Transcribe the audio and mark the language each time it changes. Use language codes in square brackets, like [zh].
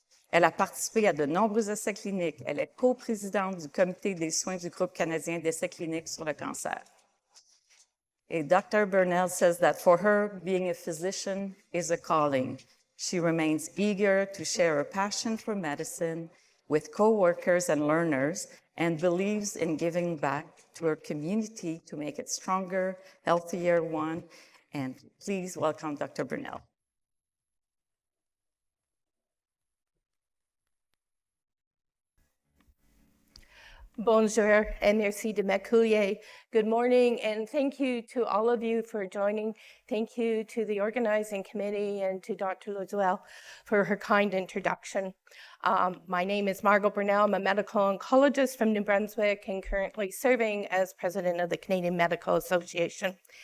[fr] Elle a participé à de nombreux essais cliniques. Elle est coprésidente du Comité des soins du Groupe canadien d'essais cliniques sur le cancer. Et Dr. [en] Burnell says that for her, being a physician is a calling. She remains eager to share her passion for medicine with co-workers and learners and believes in giving back to her community to make it stronger, healthier one. And please welcome Dr. Burnell. [fr] Bonjour et merci de m'accueillir. [en] Good morning and thank you to all of you for joining. Thank you to the organizing committee and to Dr. Loiselle for her kind introduction. My name is Margot Burnell. I'm a medical oncologist from New Brunswick and currently serving as president of the Canadian Medical Association.